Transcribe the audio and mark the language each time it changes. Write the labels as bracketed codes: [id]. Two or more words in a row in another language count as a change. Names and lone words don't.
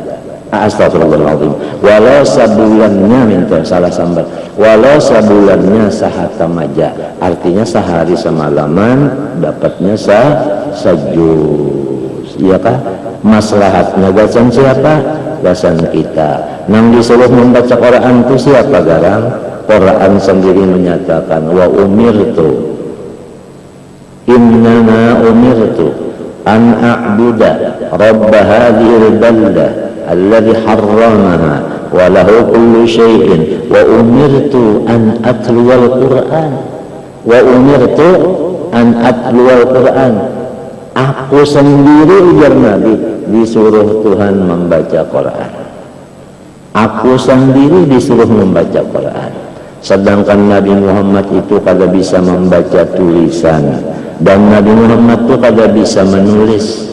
[bjn] Astagfirullahaladzim. Walau sebulannya walau sebulannya sahatam aja, artinya sehari semalaman dapatnya sajuz. Iya kah? Maslahatnya gasan siapa? Gasan kita. Nang disuruh membaca Quran itu siapa garang? [id] Quran sendiri menyatakan [ar] وأمرت إنما أمرت أن أعبد رب هذه البلدة الذي حرمها وله كل شيء وأمرت أن أتلو القرآن. [id] Aku sendiri, ujar Nabi, disuruh Tuhan membaca Quran. Aku sendiri disuruh membaca Quran. [bjn] Sedangkan Nabi Muhammad itu kada bisa membaca tulisan, dan Nabi Muhammad itu kada bisa menulis.